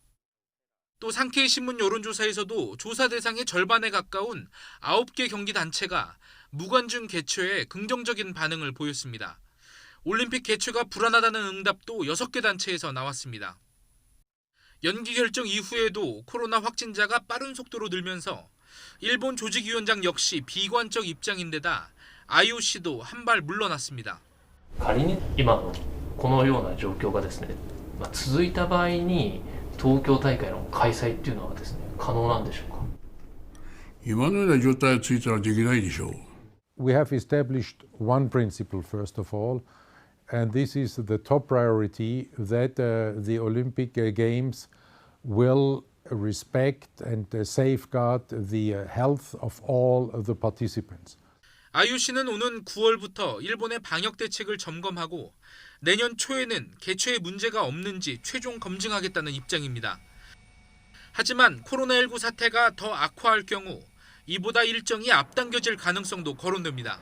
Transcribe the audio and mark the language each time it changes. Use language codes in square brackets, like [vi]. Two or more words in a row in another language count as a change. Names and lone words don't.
[ko] 또 산케이 신문 여론조사에서도 조사 대상의 절반에 가까운 9개 경기 단체가 무관중 개최에 긍정적인 반응을 보였습니다. 올림픽 개최가 불안하다는 응답도 6개 단체에서 나왔습니다. 연기 결정 이후에도 코로나 확진자가 빠른 속도로 늘면서 일본 조직위원장 역시 비관적 입장인데다 IOC도 한 발 물러났습니다. [ja] 仮に今のこのような状況がですね、続いた場合に東京大会の開催っていうのはですね、可能なんでしょうか。今のような状態が続いたらできないでしょう。 [en] We have established one principle first of all, and this is the top priority that the Olympic Games will respect and safeguard the health of all the participants. [ko] IOC는 오는 9월부터 일본의 방역 대책을 점검하고 내년 초에는 개최에 문제가 없는지 최종 검증하겠다는 입장입니다. 하지만 코로나19 사태가 더 악화할 경우 이보다 일정이 앞당겨질 가능성도 거론됩니다.